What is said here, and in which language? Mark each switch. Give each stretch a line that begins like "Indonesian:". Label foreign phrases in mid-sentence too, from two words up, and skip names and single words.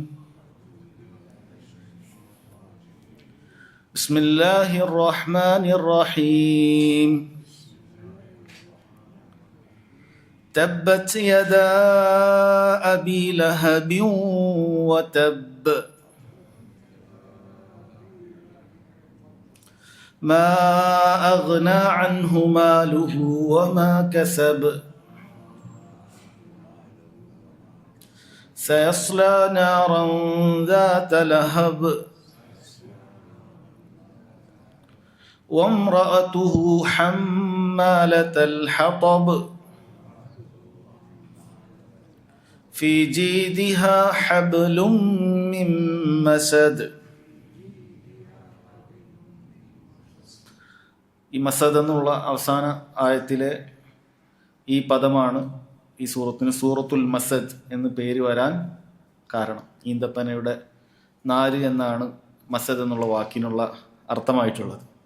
Arabic: بسم الله الرحمن الرحيم. تبت يدا أبي لهب وتب ما أغنى عنه ماله وما كسب سيصلى نارا ذات لهب وامرأته حمالة الحطب في جيدها حبل من مسد.
Malayalam: ഈ മസദ് എന്നുള്ള അവസാന ആയത്തിലെ ഈ പദമാണ് ഈ സൂറത്തിന് സൂറത്തുൽ മസദ് എന്ന് പേര് വരാൻ കാരണം. ഈന്തപ്പനയുടെ നാര് എന്നാണ് മസദ് എന്നുള്ള വാക്കിനുള്ള അർത്ഥമായിട്ടുള്ളത്.